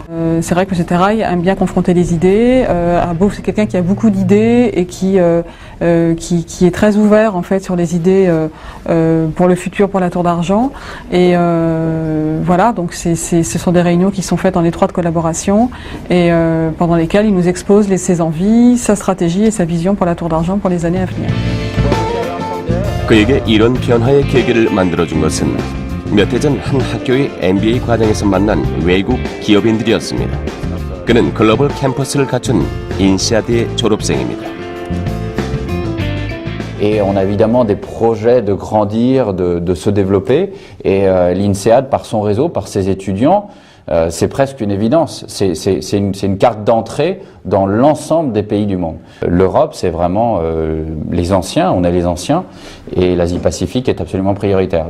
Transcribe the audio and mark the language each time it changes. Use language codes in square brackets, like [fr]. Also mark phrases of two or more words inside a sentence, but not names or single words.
[fr] C'est vrai que ce terrail aime bien confronter les idées. C'est quelqu'un qui a beaucoup d'idées et qui est très ouvert en fait sur les idées pour le futur, pour la Tour d'Argent. Et voilà, donc ce sont des réunions qui sont faites en étroite collaboration et pendant lesquelles il nous expose ses envies, sa stratégie et sa vision pour la Tour d'Argent pour les années à venir. [ko] 그에게 이런 변화의 계기를 만들어준 것은 몇 해 전 한 학교의 MBA 과정에서 만난 외국 기업인들이었습니다. 그는 글로벌 캠퍼스를 갖춘 인시아드의 졸업생입니다. [fr] Et on a évidemment des projets de grandir, de se développer. Et l'INSEAD, par son réseau, par ses étudiants, c'est presque une évidence. C'est une carte d'entrée dans l'ensemble des pays du monde. L'Europe, c'est vraiment les anciens, on est les anciens, et l'Asie-Pacifique est absolument prioritaire.